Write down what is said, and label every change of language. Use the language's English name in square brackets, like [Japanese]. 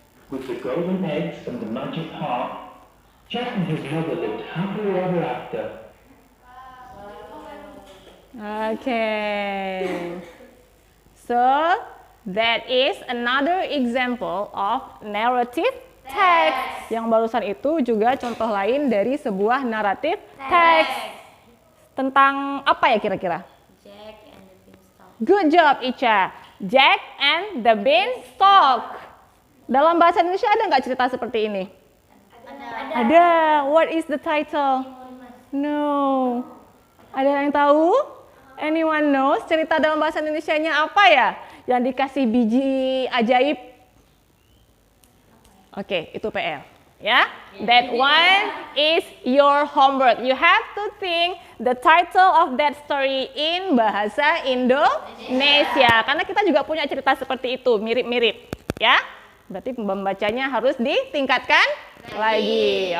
[English] With the golden eggs and the magic harp, Jack and his mother lived happily ever after. Okay. So, that is another example of narrative text. [Indonesian] Yang barusan itu juga contoh lain dari sebuah narrative text. Tentang apa ya kira-kira? [English] Jack and the Beanstalk. Good job, Ica. Jack and the Beanstalk. [Indonesian] Dalam bahasa Indonesia ada nggak cerita seperti ini? Ada. [English] What is the title? No. [Indonesian] Ada yang tahu? [English] Anyone knows [Indonesian] cerita dalam bahasa Indonesianya apa ya? Yang dikasih biji ajaib. Oke, itu PR. [English] Ya, that one is your homework. You have to think the title of that story in bahasa Indonesia. [Indonesian] Karena kita juga punya cerita seperti itu, mirip-mirip. Ya, berarti membacanya harus ditingkatkan lagi.